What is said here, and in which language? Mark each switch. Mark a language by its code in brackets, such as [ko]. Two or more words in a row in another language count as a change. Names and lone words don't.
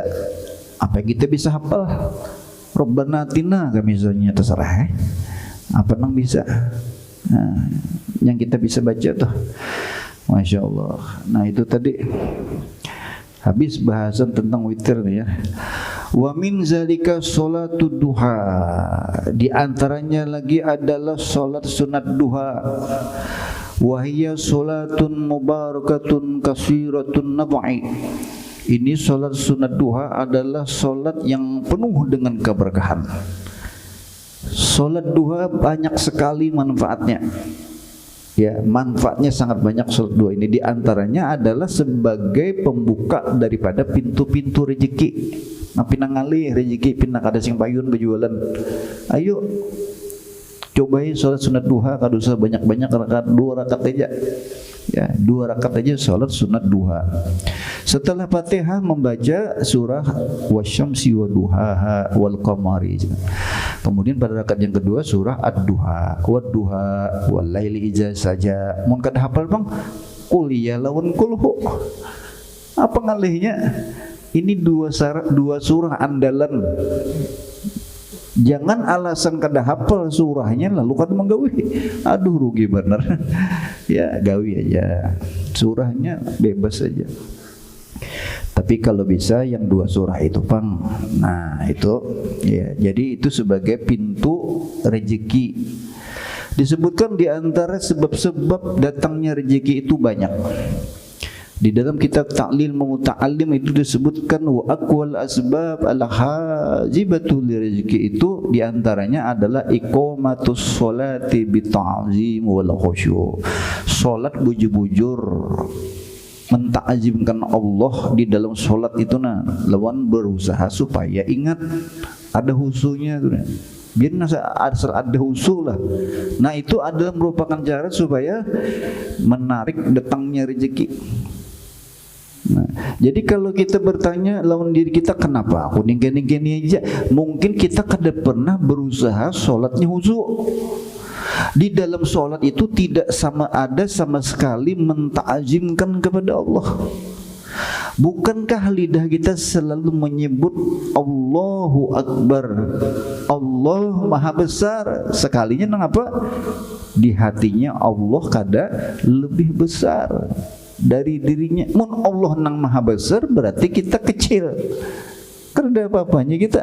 [id] Apa yang kita bisa hafal? [ar] ربنا آتنا [id] misalnya, terserah apa nang bisa. Nah, yang kita bisa baca tuh, [ar] ما شاء الله. [id] Nah itu tadi habis bahasan tentang witir nih ya. [ar] ومن ذلك صلاة الضحى, [id] di antaranya lagi adalah sholat sunat duha. [ar] وهي صلاة مباركة كثيرة النفع. [id] Ini sholat sunat duha adalah sholat yang penuh dengan keberkahan. Sholat duha banyak sekali manfaatnya. Ya, manfaatnya sangat banyak sholat duha ini. Di antaranya adalah sebagai pembuka daripada pintu-pintu rezeki. Nah, [bjn] pinangali rezeki, pinang kada sing payun berjualan. [id] Ayo cobain sholat sunat duha, kada usah banyak-banyak rakaat, 2 rakaat aja. Ya, 2 rakaat aja sholat sunat duha. Setelah Fatihah membaca surah [ar] والشمس وضحاها والقمر. [id] Kemudian pada rakaat yang kedua surah ad-duha [ar] والضحى والليل إذا [id] saja. [bjn] Mun kada hafal bang, qul ya lawan kulhu. [id] Apa ngalihnya? Ini 2 surah andalan. Jangan alasan kada hafal surahnya lalu kada menggawi. Aduh rugi bener. Ya gawi aja. Surahnya bebas aja. Tapi kalau bisa yang 2 surah itu pang. Nah itu ya, jadi itu sebagai pintu rezeki. Disebutkan di antara sebab-sebab datangnya rezeki itu banyak. Di dalam kitab Ta'lil Muta'allim itu disebutkan [ar] وأقوى أسباب الحاجبة للرزق, [id] itu diantaranya adalah [ar] إقامة الصلاة بتعظيم والخشوع'. [bjn] Salat bujur-bujur menta'azimkan Allah di dalam salat itu nah, lawan berusaha supaya ingat ada khusyuknya tuh. [id] Biar ada khusyuk lah. Nah itu adalah merupakan cara supaya menarik datangnya rezeki. Nah, jadi kalau kita bertanya lawan diri kita, kenapa aku gini aja? Mungkin kita kada pernah berusaha sholatnya khusyuk. Di dalam sholat itu tidak ada sama sekali menta'azimkan kepada Allah. Bukankah lidah kita selalu menyebut [ar] الله أكبر, [id] Allah Maha Besar? [bjn] Sekalinya nang apa? [id] Di hatinya Allah kada lebih besar dari dirinya. Mun Allah nang Maha Besar berarti kita kecil, karena apa-apanya kita.